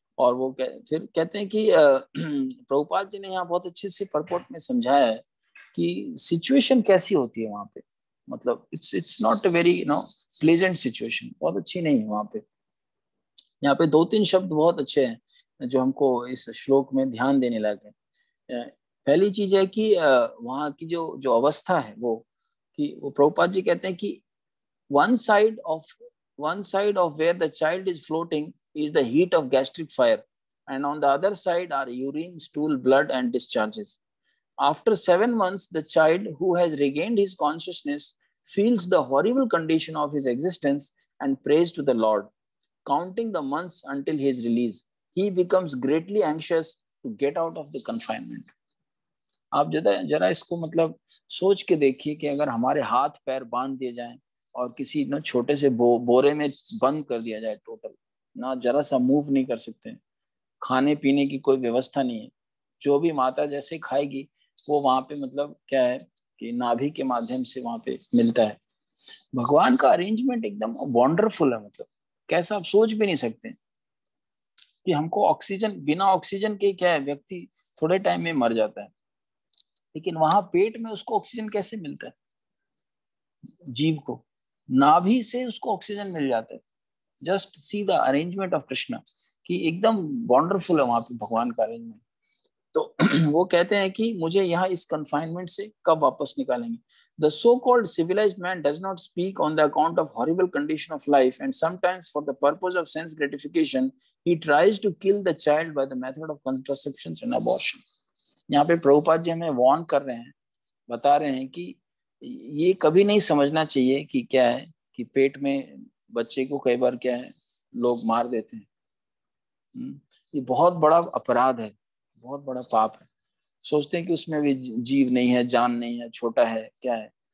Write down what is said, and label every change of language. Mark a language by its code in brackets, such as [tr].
[hi] और वो फिर कहते हैं कि प्रभुपाद जी ने यहाँ बहुत अच्छे से परपोर्ट में समझाया है कि सिचुएशन कैसी होती है वहां पे। मतलब [en] it's not a very pleasant situation, [hi] बहुत अच्छी नहीं है वहां पे। यहाँ पे 2-3 शब्द बहुत अच्छे हैं जो हमको इस श्लोक में ध्यान देने लायक है। पहली चीज है कि वहाँ की जो जो अवस्था है वो, कि वो प्रभुपाद जी कहते [en] हैं कि one side of where the child is floating is the heat of gastric fire, and on the other side are urine, stool, blood and discharges. After 7 months, the child who has regained his consciousness feels the horrible condition of his existence and prays to the Lord. Counting the months until his release, he becomes greatly anxious to get out of the confinement. [hi] आप जरा इसको मतलब सोच के देखिए कि अगर हमारे हाथ पैर बांध दिए जाएं और किसी ना छोटे से बोरे में बंद कर दिया जाए, टोटल ना जरा सा मूव नहीं कर सकते, खाने पीने की कोई व्यवस्था नहीं है, जो भी माता जैसे खाएगी वो वहां पे मतलब क्या है कि नाभि के माध्यम से वहां पे मिलता है। भगवान का अरेंजमेंट एकदम वंडरफुल है, मतलब कैसा आप सोच भी नहीं सकते कि हमको ऑक्सीजन, बिना ऑक्सीजन के क्या है व्यक्ति थोड़े टाइम में मर जाता है, लेकिन वहां पेट में उसको ऑक्सीजन कैसे मिलता है, जीव को नाभि से उसको ऑक्सीजन मिल जाता है। [en] just see the arrangement of Krishna, [hi] कि एकदम वंडरफुल है वहां पे भगवान का अरेंजमेंट। तो वो कहते हैं कि मुझे यहाँ इस कन्फाइनमेंट से कब वापस निकालेंगे। [en] The so-called civilized man does not speak on the account of horrible condition of life, and sometimes for the purpose of sense gratification, he tries to kill the child by the method of contraception and abortion. [hi] यहाँ पे प्रभुपाद जी हमें warn कर रहे हैं, बता रहे हैं कि ये कभी नहीं समझना चाहिए कि क्या है कि पेट में बच्चे को कई बार क्या है लोग मार देते हैं। ये बहुत बड़ा अपराध है, बहुत बड़ा पाप है। सोचते हैं कि उसमें भी जीव नहीं है, जान नहीं है, छोटा है, क्या है।